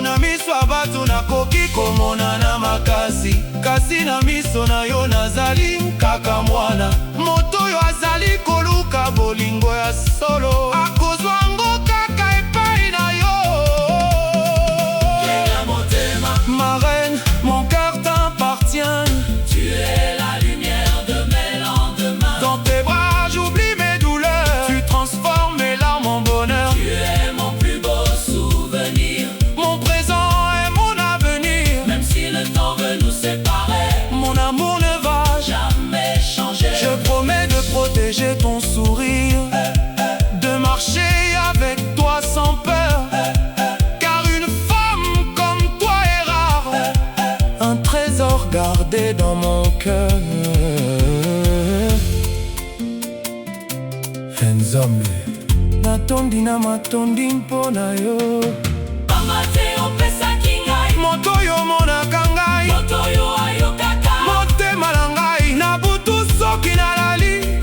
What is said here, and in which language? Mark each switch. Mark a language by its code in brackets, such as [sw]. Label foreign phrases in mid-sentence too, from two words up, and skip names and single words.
[ln] Na miso ya bato nakoki komona na makasi, kasi na miso na yo nazali kaka mwana. Moto oyo azali koluka bolingo ya solo, akozwa ngo kaka epai na yo. Reine ya motema. [fr] Ma reine, mon cœur t'appartient. Tu es la lumière de mes lendemains. Dans tes bras, j'oublie mes douleurs. Tu trans- forme et là mon bonheur. Tu es mon plus beau souvenir. Mon présent et mon avenir. Même si le temps veut nous séparer. Mon amour ne va Jamais changer. Je promets de protéger ton sourire. De marcher avec toi sans peur. Car une femme comme toi est rare. Un trésor gardé dans mon cœur. [ln] Nzambe, natondi na matondi mpo na yo. Pamba te opesaki ngai. Moto oyo omonaka ngai. Moto oyo ayokaka. Motema na ngai, na butu soki nalali.